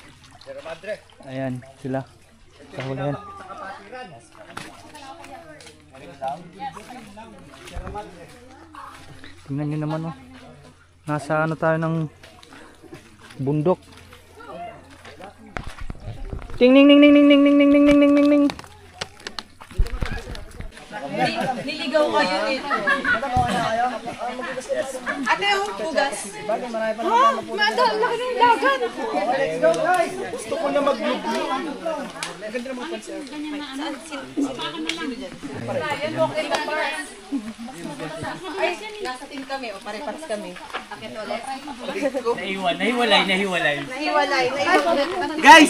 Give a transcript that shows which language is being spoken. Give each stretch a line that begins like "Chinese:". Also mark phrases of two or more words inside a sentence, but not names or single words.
Filipino: Ayan sila sa huli yan. Tingnan nyo naman, oh, nasa ano tayo ng bundok. Ting ning ning ning ning ning ning ning ning ning ning ning. Niligaw kayo nito. Ate, yung pugas. Oh, madam, laki ng dagat.
English: Let's go guys.
Filipino: Gusto ko na mag-vlog. Ay, nasa team kami. O, pare-pares kami. Akit ulit. Nahiwalay. Nahiwalay. Guys!